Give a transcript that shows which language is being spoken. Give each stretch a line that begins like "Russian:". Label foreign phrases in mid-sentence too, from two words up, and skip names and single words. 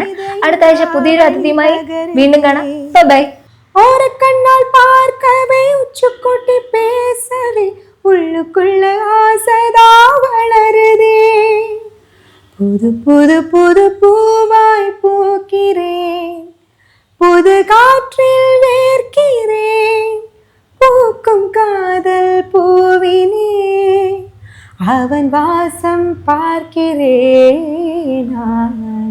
Malayalam: അടുത്ത ആഴ്ച പുതിയൊരു അതിഥിയുമായി വീണ്ടും കാണാം. ബൈ.
Tamil: ஓரக்கண்ணால் பார்க்கவே உச்சுக்கொட்டி பேசவே உள்ளுக்குள்ள ஆசதான் வளருதே புது புது புது பூவாய் പൂக்கிறேன் புது காற்றில் வேர்க்கிறேன் பூக்கும் காதல் பூவினே அவன் வாசம் பார்க்கிறேன்.